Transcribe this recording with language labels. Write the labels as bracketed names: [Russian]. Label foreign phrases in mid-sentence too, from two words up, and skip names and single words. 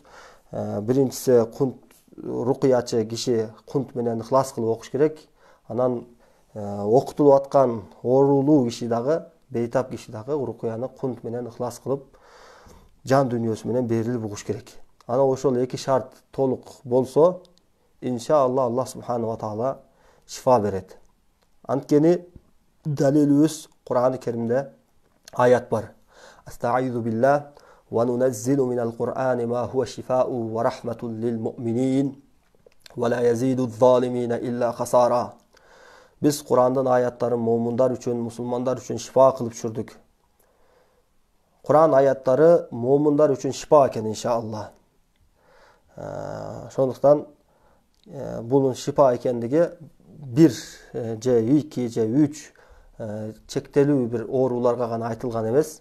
[Kyrgyz] Биринчиси, рукуячы киши кунт менен ыхлас кылып окуш керек. Анан окутулуп аткан оорулуу киши дагы, бейтап киши дагы рукуяны кунт менен ыхлас кылып, жан дүнүйөсү менен берилип угуш керек. Анан ошол 2 шарт толук болсо, иншалла [Arabic] الله سبحانه وتعالى [Kyrgyz] шифа берет. Анткени далилибиз Кур'ан-ы Керимде аят бар. [Arabic] أستعيذ بالله وننزل من القرآن ما هو شفاء ورحمة للمؤمنين ولا يزيد الظالمين إلا خسارا. [Kyrgyz] Биз Кур'андын аяттарын мууминдар үчүн, мусулмандар үчүн шифа кылып түшүрдүк. Кур'ан аяттары мууминдар үчүн шифа экен иншалла. Ошондуктан бунун шифа экендиги 1 же 2 же 3 чектелүү бир ооруларга гана айтылган эмес.